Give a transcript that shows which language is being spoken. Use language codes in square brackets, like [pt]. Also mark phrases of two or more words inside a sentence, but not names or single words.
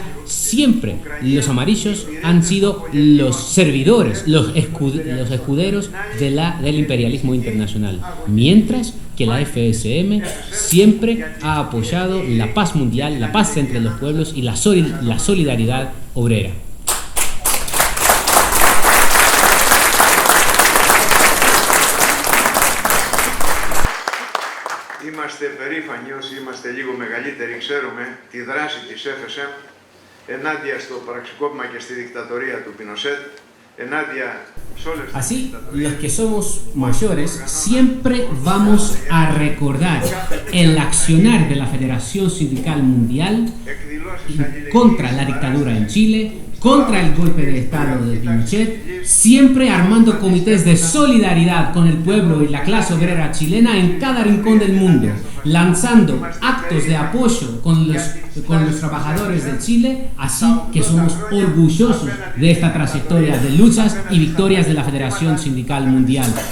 [es] Siempre los amarillos han sido los servidores, los escuderos del imperialismo internacional, mientras que la FSM siempre ha apoyado la paz mundial, la paz entre los pueblos y la solidaridad obrera. [el] Είμαστε περήφανοι όσοι είμαστε λίγο μεγαλύτεροι, ξέρουμε τη δράση της FSM ενάντια στο πραξικόπημα και στη δικτατορία του Πινοσέτ, ενάντια σε όλες τις [es] Así, [el] δικτατορίες. [es] los que somos mayores siempre vamos a recordar el accionar de la Federación Sindical Mundial contra la dictadura en Chile, contra el golpe de Estado de Pinochet, siempre armando comités de solidaridad con el pueblo y la clase obrera chilena en cada rincón del mundo, lanzando actos de apoyo con los trabajadores de Chile, así que somos orgullosos de esta trayectoria de luchas y victorias de la Federación Sindical Mundial.